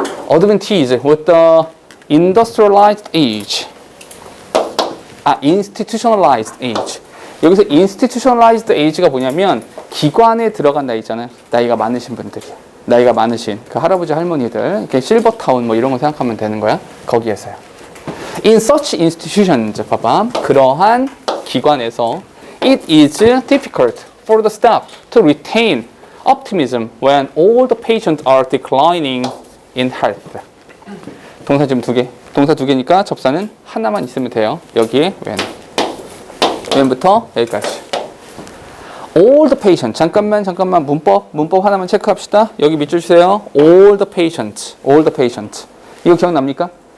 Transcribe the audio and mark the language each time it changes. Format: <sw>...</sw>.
<en>Advantage with the industrialized age. institutionalized age.</en> <ko>여기서 institutionalized age가 뭐냐면 기관에 들어간 나이잖아요. 나이가 많으신 분들이. 나이가 많으신 그 할아버지 할머니들. 이렇게 실버타운 뭐 이런 거 생각하면 되는 거야. 거기에서요.</ko> <en>In such institutions,</en> <ko>봐봐. 그러한 기관에서</ko> <en>it is difficult for the staff to retain optimism when all the patients are declining in health.</en> <ko>동사 지금 두 개. 동사 두 개니까 접사는 하나만 있으면 돼요. 여기에 when. when부터 여기까지.</ko> <en>all the patients.</en> <ko>잠깐만 문법 하나만 체크합시다. 여기 밑줄 주세요.</ko> <en>all the patients.</en> <ko>이거 기억납니까?</ko>